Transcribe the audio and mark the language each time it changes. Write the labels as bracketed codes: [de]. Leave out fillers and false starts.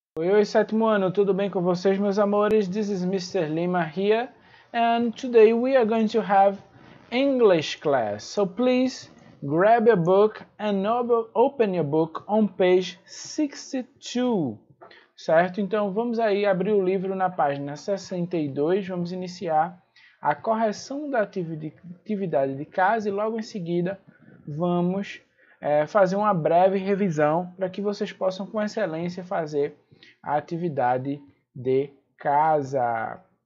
[pt] Oi, sétimo ano, tudo bem com vocês, meus amores? [en] This is Mr. Lima here, and today we are going to have English class. So please grab your book and open your book on page 62, certo? [pt] Então vamos aí abrir o livro na página 62, vamos iniciar a correção da atividade de casa e logo em seguida vamos fazer uma breve revisão para que vocês possam com excelência fazer a atividade de casa.